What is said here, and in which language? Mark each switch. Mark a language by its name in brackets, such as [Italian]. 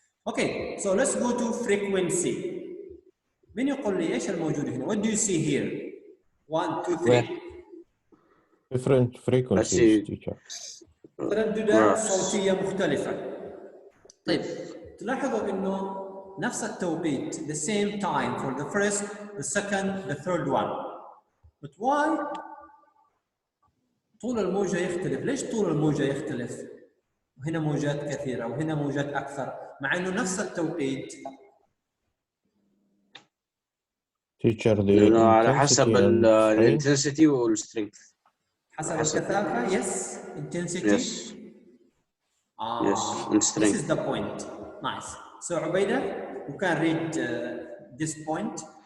[English] Okay, so let's go to frequency. [Arabic] من يقول لي ايش الموجود هنا؟ [English] What do you see here? 1, 2, 3. Different frequencies, teacher. [Arabic] ترددات صوتية مختلفة. طيب تلاحظوا انه نفس التوقيت [English] the same time for the first, the second, the third one. But why? [Arabic] طول الموجة يختلف. ليش طول الموجة يختلف؟ وهنا موجات كثيرة وهنا موجات أكثر مع إنه نفس التوقيت. [English] Teacher, the [Arabic] لأنه على حسب [English] intensity and strength. [Arabic] الانتنسيتي والسترينث. حسب الكثافة. [English] Yes, intensity. Yes. Yes, and This strength. is the point. Nice. So Ubaida, you can read this point.